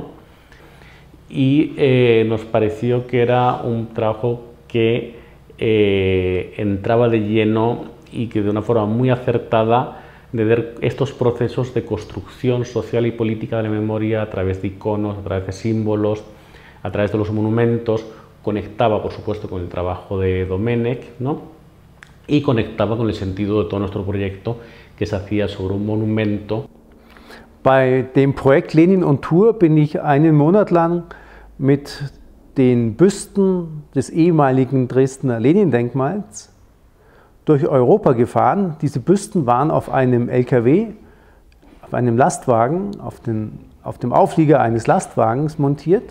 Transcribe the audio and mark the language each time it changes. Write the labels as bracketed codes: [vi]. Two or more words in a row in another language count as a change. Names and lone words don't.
[es] Y nos pareció que era un trabajo que entraba de lleno y que de una forma muy acertada de ver estos procesos de construcción social y política de la memoria a través de iconos, a través de símbolos, a través de los monumentos. Conectaba, por supuesto, con el trabajo de Domenech, ¿no? Y conectaba con el sentido de todo nuestro proyecto, que se hacía sobre un monumento. [de] Bei dem Projekt Lenin on Tour bin ich einen Monat lang mit den Büsten des ehemaligen Dresdner Lenin-Denkmals durch Europa gefahren. Diese Büsten waren auf einem LKW, auf einem Lastwagen, auf dem Auflieger eines Lastwagens montiert.